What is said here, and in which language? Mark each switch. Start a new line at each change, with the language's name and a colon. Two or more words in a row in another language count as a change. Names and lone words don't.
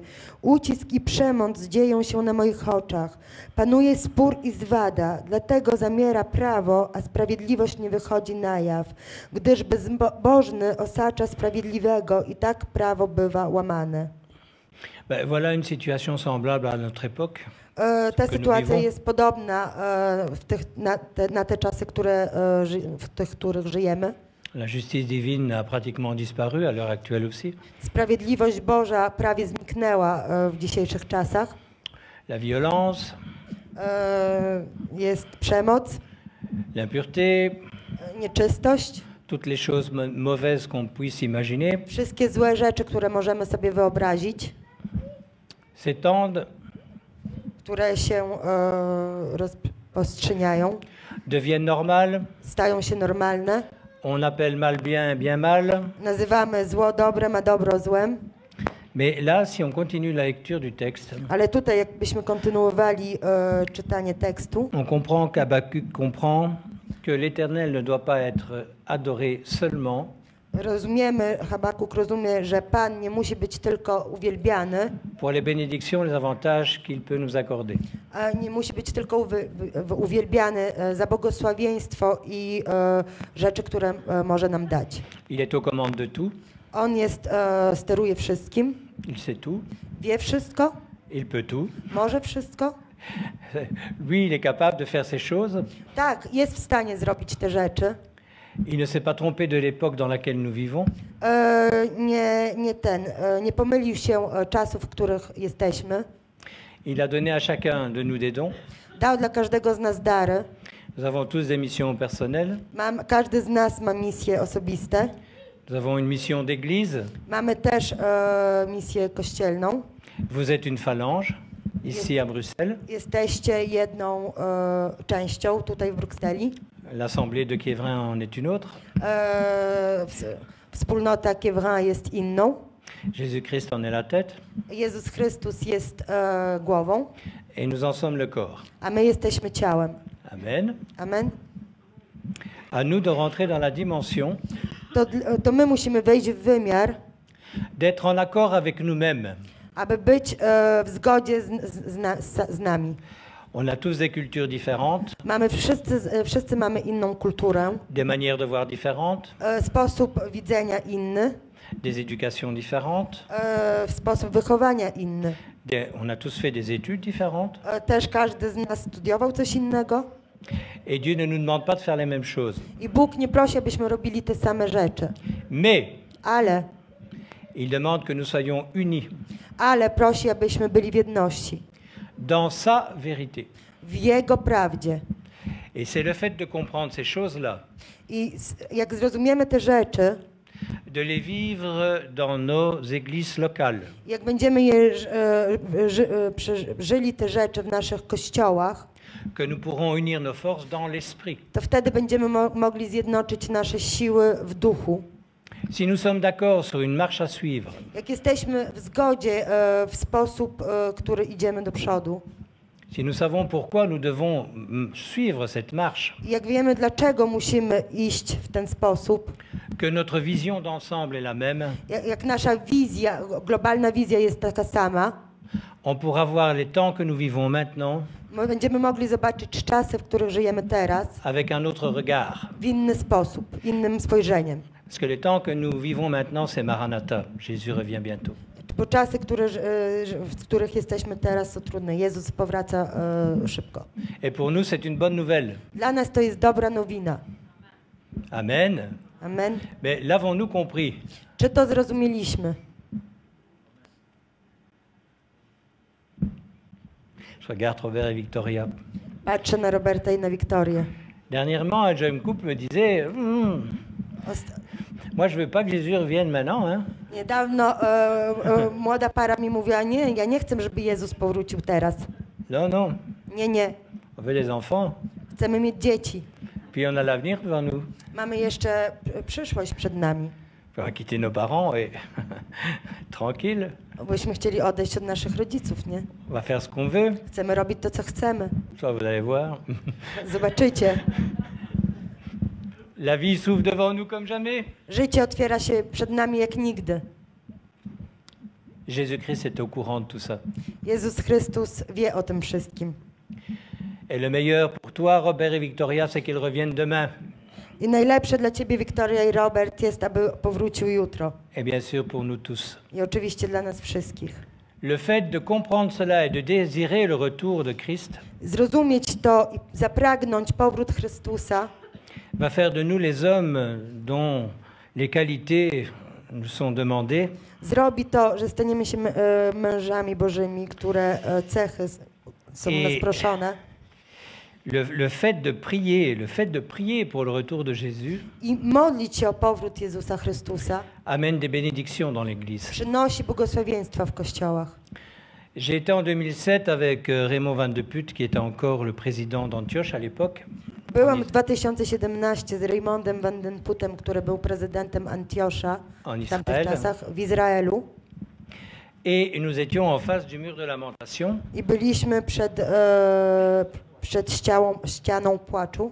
Polish: Ucisk i przemoc dzieją się na moich oczach. Panuje spór i zwada, dlatego zamiera prawo, a sprawiedliwość nie wychodzi na jaw. Gdyż bezbożny osacza sprawiedliwego i tak prawo bywa łamane.
French: Ben, voilà une situation semblable à notre époque.
Polish: Ta sytuacja jest podobna na te czasy, w tych, których żyjemy.
French: La justice divine a pratiquement disparu à l'heure actuelle aussi.
Polish: Sprawiedliwość Boża prawie zniknęła w dzisiejszych czasach.
French: La violence,
Polish: jest przemoc,
French: l'impureté,
Polish: nieczystość,
French: toutes les choses mauvaises qu'on puisse imaginer
Polish: wszystkie złe rzeczy, które możemy sobie wyobrazić,
French: s'étendent,
Polish: które się rozprzestrzeniają,
French: deviennent normales.
Polish: stają się normalne.
French: On appelle mal bien, bien mal.
Polish: Nazywamy zło dobrem, a dobro złem.
French: Mais là, si on continue la lecture du texte,
Polish: Ale tutaj, jakbyśmy kontynuowali czytanie tekstu,
French: on comprend qu'Habakkuk comprend que l'Éternel ne doit pas être adoré seulement,
Polish: Habakuk rozumie, że Pan nie musi być tylko uwielbiany,
French: pour les bénédictions, les avantages qu'il peut nous accorder.
Polish: a nie musi być tylko uwielbiany za błogosławieństwo i rzeczy, które może nam dać.
French: Il est aux commandes de tout,
Polish: On steruje wszystkim,
French: il sait tout,
Polish: wie wszystko,
French: il peut tout.
Polish: może wszystko.
French: Lui, il est capable de faire ces choses.
Polish: Tak, jest w stanie zrobić te rzeczy.
French: Il ne s'est pas trompé de l'époque dans laquelle nous vivons.
Polish: Nie pomylił się czasów, w których jesteśmy.
French: Il a donné à chacun de nous des dons.
Polish: Dał dla każdego z nas dary.
French: Nous avons tous des missions personnelles.
Polish: Każdy z nas ma misje osobiste.
French: Nous avons une mission d'église.
Polish: Mamy też misję kościelną.
French: Vous êtes une phalange, ici à Bruxelles.
Polish: Jesteście jedną częścią tutaj w Brukseli.
French: L'Assemblée de Kievrin en est une autre.
Polish: Wspólnota Kievrin jest inną.
French: Jésus-Christ en est la tête.
Polish: Jezus Chrystus jest głową.
French: Et nous en sommes le corps.
Polish: A my jesteśmy ciałem.
French: Amen.
Polish: Amen.
French: À nous de rentrer dans la dimension
Polish: To my musimy wejść w wymiar,
French: d'être en accord avec nous-mêmes.
Polish: aby być w zgodzie z nami.
French: On a tous des cultures différentes,
Polish: Wszyscy mamy inną kulturę,
French: des manières de voir différentes,
Polish: sposób widzenia inny,
French: des éducations différentes.
Polish: sposób wychowania inny.
French: On a tous fait des études différentes.
Polish: Też każdy z nas studiował coś innego.
French: Et Dieu ne nous demande pas de faire les mêmes choses.
Polish: I Bóg nie prosi, abyśmy robili te same rzeczy.
French: Mais
Polish: Ale
French: il demande que nous soyons unis
Polish: prosi, abyśmy byli w jedności.
French: dans sa vérité.
Polish: W Jego prawdzie.
French: Et c'est le fait de comprendre ces choses-là,
Polish: I jak zrozumiemy te rzeczy,
French: de les vivre dans nos églises locales,
Polish: jak będziemy żyli te rzeczy w naszych kościołach,
French: que nous pourrons unir nos forces dans l'esprit.
Polish: to wtedy będziemy mogli zjednoczyć nasze siły w duchu.
French: Si nous sommes d'accord sur une marche à suivre,
Polish: Jak jesteśmy w zgodzie w sposób, który idziemy do przodu,
French: si nous savons pourquoi nous devons suivre cette marche,
Polish: jak wiemy, dlaczego musimy iść w ten sposób,
French: que notre vision d'ensemble est la même,
Polish: jak nasza wizja, globalna wizja jest taka sama,
French: on pourra voir les temps que nous vivons maintenant
Polish: my będziemy mogli zobaczyć czasy, w których żyjemy teraz,
French: avec un autre regard.
Polish: w inny sposób, innym spojrzeniem.
French: Parce que les temps que nous vivons maintenant, c'est Maranatha. Jésus revient bientôt.
Polish: Bo czasy, w których jesteśmy teraz, są trudne. Jezus powraca szybko.
French: Et pour nous, c'est une bonne nouvelle.
Polish: Dla nas to jest dobra nowina.
French: Amen.
Polish: Amen.
French: Mais l'avons-nous compris?
Polish: Czy to zrozumieliśmy?
French: Je regarde Robert et Victoria.
Polish: Patrzę na Roberta i na Wiktorię.
French: Dernièrement, un jeune couple me disait moi, je veux pas que Jésus revienne maintenant. Hein.
Polish: Niedawno młoda para mi mówiła, nie, ja nie chcę, żeby Jezus powrócił teraz.
French: Non, non.
Polish: Nie, nie.
French: On veut des enfants.
Polish: Chcemy mieć dzieci.
French: Puis on a l'avenir devant nous.
Polish: Mamy jeszcze przyszłość przed nami.
French: On va quitter nos parents et tranquille.
Polish: Byśmy chcieli odejść od naszych rodziców, nie?
French: On va faire ce qu'on veut.
Polish: Chcemy robić to, co chcemy.
French: Ça, vous allez voir.
Polish: Zobaczycie.
French: La vie s'ouvre devant nous comme jamais.
Polish: Życie otwiera się przed nami jak nigdy.
French: Jésus-Christ est au courant de tout ça.
Polish: Jezus Chrystus wie o tym wszystkim.
French: Et le meilleur pour toi, Robert et Victoria, c'est qu'ils reviennent demain.
Polish: I najlepsze dla ciebie, Wiktoria i Robert, jest, aby powrócił jutro.
French: Et bien sûr pour nous tous.
Polish: I oczywiście dla nas wszystkich.
French: Le fait de comprendre cela et de désirer le retour de Christ
Polish: Zrozumieć to i zapragnąć powrót Chrystusa
French: va faire de nous les hommes dont les qualités nous sont demandées
Polish: zrobi to, że staniemy się mężami Bożymi, które cechy są u nas proszone.
French: Le fait de prier pour le retour de Jésus
Polish: I modlić się o powrót Jezusa Chrystusa
French: amène des bénédictions dans l'Église.
Polish: przynosi błogosławieństwa w kościołach.
French: J'ai été en 2007 avec Raymond Van de Putte, qui était encore le président d'Antioche à l'époque.
Polish: Byłam w 2017 z Raymondem Van den Puttem, który był prezydentem Antiosza w tamtych czasach w Izraelu.
French: Et nous étions en face du mur de lamentation.
Polish: I byliśmy przed ścianą płaczu.